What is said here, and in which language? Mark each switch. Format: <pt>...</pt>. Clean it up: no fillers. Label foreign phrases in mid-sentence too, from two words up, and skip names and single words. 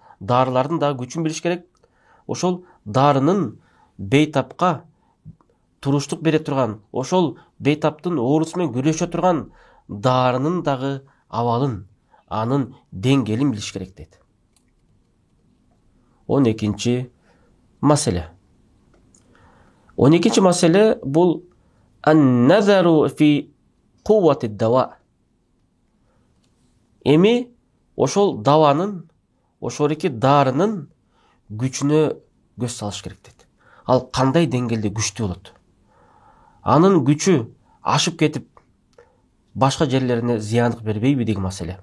<ky>Дарылардын дагы күчүн билиш керек. Ошол дарынын бейтапка туруштук бере турган, ошол бейтаптын оорусу менен күрөшө турган дарынын дагы абалын, анын деңгээлин билиш керек дейт. 12-чи маселе. 12-чи маселе бул</ky> <ar>النظر في قوة الدواء.</ar> <ky>Эми ошол даванын, ошолики дарынын күчүнө көз салыш керек дейт. Ал кандай деңгээлде күчтүү болот? Анын күчү ашып кетип башка жерлерине зыяндык бербейби деген маселе.</ky>